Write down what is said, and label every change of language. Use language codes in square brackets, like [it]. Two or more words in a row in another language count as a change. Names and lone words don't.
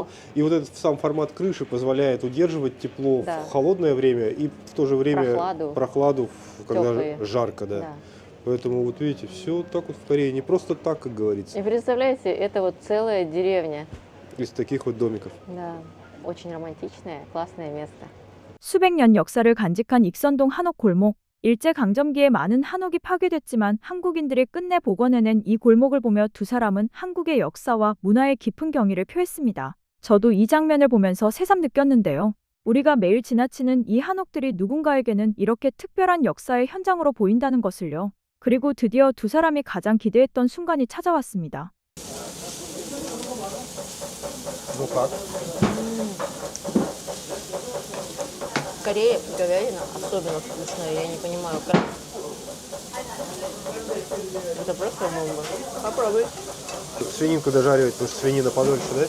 [ru] И вот этот сам формат крыши позволяет удерживать тепло Да. в холодное время и в то же время Прохладу. когда Тёплые. жарко, да. Да. Поэтому вот видите, все вот так вот в Корее, не просто так, как говорится, И представляете, это вот целая деревня. из таких вот домиков. Да, очень романтичное, классное место. [ko] 수백 년 역사를 간직한 익선동 한옥 골목. 일제강점기에 많은 한옥이 파괴됐지만 한국인들이 끝내 복원해낸 이 골목을 보며 두 사람은 한국의 역사와 문화의 깊은 경의를 표했습니다. 저도 이 장면을 보면서 새삼 느꼈는데요. 우리가 매일 지나치는 이 한옥들이 누군가에게는 이렇게 특별한 역사의 현장으로 보인다는 것을요. 그리고 드디어 두 사람이 가장 기대했던 순간이 찾아왔습니다. [ru] Ну как? В Корее говядина особенно вкусная, я не понимаю, как. Это просто бомба. Попробуй. Свининку дожаривать, потому что свинина подольше, да?